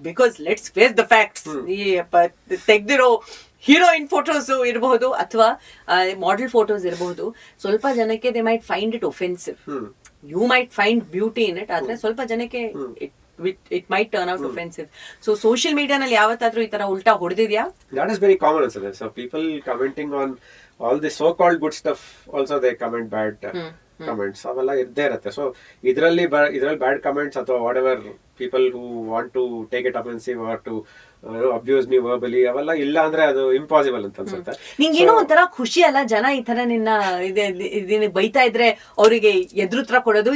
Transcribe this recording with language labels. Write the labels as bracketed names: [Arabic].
[English] Because let's face the facts. [Kannada] ತೆಗ್ದಿರೋ heroine photos ಇರಬಹುದು ಅಥವಾ ಮಾಡೆಲ್ ಫೋಟೋಸ್ ಇರಬಹುದು, ಸ್ವಲ್ಪ ಜನಕ್ಕೆ [English] They might find it offensive. You might find beauty in it, [Kannada] ಆದ್ರೆ ಸ್ವಲ್ಪ ಜನಕ್ಕೆ [English] it might turn out offensive. [Kannada] So social media ನಲ್ಲಿ ಯಾವತ್ತಾದ್ರೂ ಈ ತರ ಉಲ್ಟಾ ಹೊಡೆದಿದ್ಯಾ? [English] That is very common ಅನ್ಸುತ್ತೆ. So people commenting on all the so called good stuff also they comment bad comments [Kannada] ಅವೆಲ್ಲ ಇದ್ದೇ ಇರುತ್ತೆ. [English] so ಇದರಲ್ಲಿ bad comments ಅಥವಾ whatever people who want to take it offensive or to abuse me verbally, [Kannada] ಅವೆಲ್ಲ ಇಲ್ಲ ಅಂದ್ರೆ ಅದು impossible ಅಂತ ಅನ್ಸುತ್ತೆ. ನಿಂಗೇನೋ ಒಂಥರ ಖುಷಿ ಅಲ್ಲ, ಜನ ಈ ತರ ನಿನ್ನ ಬೈತಾ ಇದ್ರೆ ಅವರಿಗೆ ಎದುರುತ್ರ ಕೊಡೋದು.